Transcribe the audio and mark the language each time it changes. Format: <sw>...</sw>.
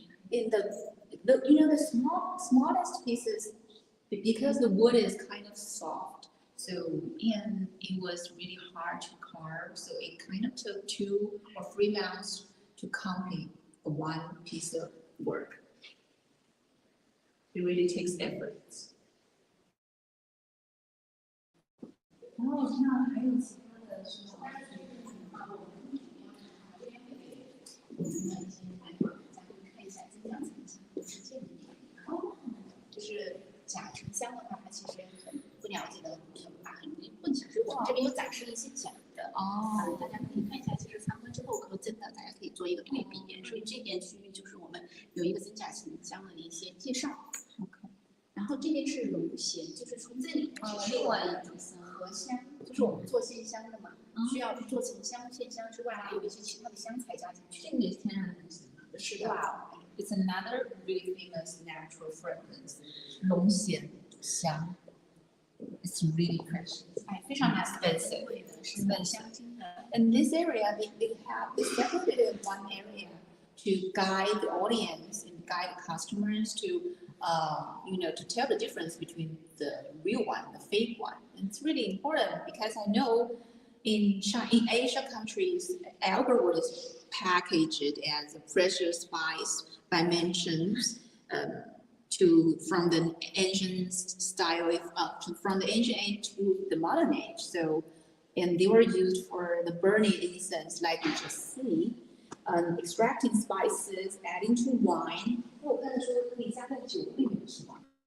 <en>In the smallest pieces, because the wood is kind of soft, So, and it was really hard to carve. So it kind of took 2 or 3 months to complete one piece of work. It really takes efforts.</en> <zh>然后那还有其他的是什么？我们先待会儿再看一下金奖沉香实践的那个。就是假沉香的话，它其实很不了解的很吧，很混淆。所以我们这边有展示一些假的哦，大家可以看一下。其实参观之后和真的，大家可以做一个对比。所以这边区域就是我们有一个真假沉香的一些介绍。 OK。然后这边是龙涎，就是从这里另外一种合香，就是我们做线香的嘛，需要做沉香、线香之外，还有一些其他的香材加进去。这个天然的是的。</zh> <en>Wow, it's another really famous natural fragrance. 龙涎香 It's really precious.</en> <zh>哎，非常</zh> <en>expensive，</en> <zh>是很香精的。</zh> <en>In this area, they separated one area to guide the audience and guide customers to to tell the difference between the real one, the fake one. And it's really important because I know in Asia countries, alcohol is packaged as a precious spice by mentions from the ancient style, from the ancient age to the modern age. So, and they were used for the burning incense, like you just see. Extracting spices, adding to wine.</en> <zh>我刚才说可以加在酒里面是吗？</zh>